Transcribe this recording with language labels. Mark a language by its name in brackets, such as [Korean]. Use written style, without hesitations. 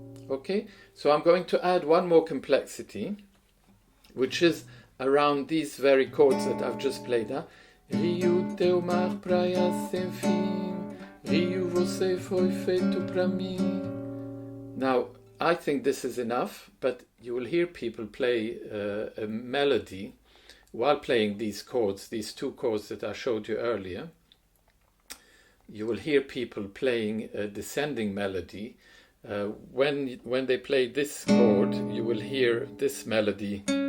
[English] Okay, so I'm going to add one more complexity, which is around these very chords that I've just played. [Portuguese] Rio, teu mar, praia sem fim, Rio, você foi feito pra mim. [English] Now, I think this is enough, but you will hear people play a melody while playing these chords, these two chords that I showed you earlier. You will hear people playing a descending melody. When they play this chord, you will hear this melody.